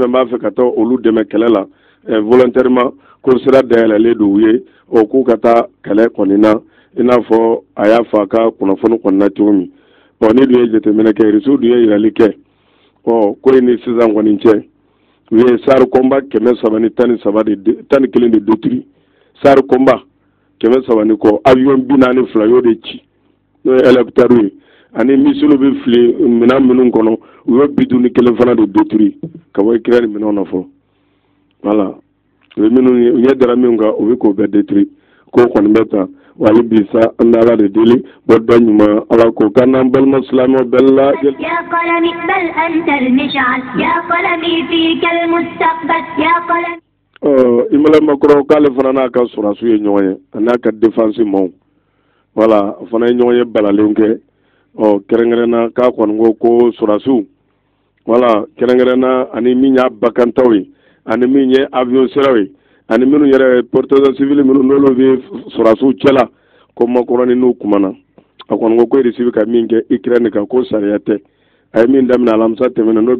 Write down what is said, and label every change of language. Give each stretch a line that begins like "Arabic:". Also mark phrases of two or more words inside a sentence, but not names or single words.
Bambara: fɛn b'a fɛ ka taa olu dɛmɛ kɛlɛ la volontairement ko sira dayɛlɛlen don u ye k'u ka taa kɛlɛ kɔni na i n'a fɔ a y'a fɔ a ka kunnafoni kɔni na cogo min ni dun ye jateminɛ kɛ irisiw dun ye yirali kɛ ko in ni sisan kɔni cɛ u ye SAR combat 313 de 11 de détruit SAR combat 300 kɔ avion 42 y'o de ci n'o ye hélicoptère ye ani missile bɛ fili minɛn minnu kɔnɔ u y'o 51 fana de détruit ka bɔ Ukraine minɛnw na fɔlɔ voilà u ye minnu ye u ɲɛ dara min kan u bɛ k'o bɛɛ détruit k'o kɔni bɛ ta wali bi sa an bɛ ala de deli bɔ dɔ ɲuman ala ko k'an n'an balima silamɛw bɛɛ lajɛlen.
Arabic: يا قلمي بل أنت المشعل يا قلمي فيك المستقبل يا قلمي.
Bambara: Emmanuel Macron k'ale fana n'a ka sɔrɔdasiw ye ɲɔgɔn ye a n'a ka défense maaw wala fana ye ɲɔgɔn ye balalen kɛ kɛrɛnkɛrɛnna k'a kɔni ko surasiw wala kɛrɛnkɛrɛnna ani min y'a bakantaw ye ani min ye avion siraw ye ani minnu yɛrɛ
French: porteurs civils
Bambara: minnu n'olu bɛ surasiw cɛla ko makɔrɔni n'u kumana a kɔni ko Russie ka min kɛ Ukraine kan ko sariya tɛ a ye min daminɛ alamisa tɛmɛna n'o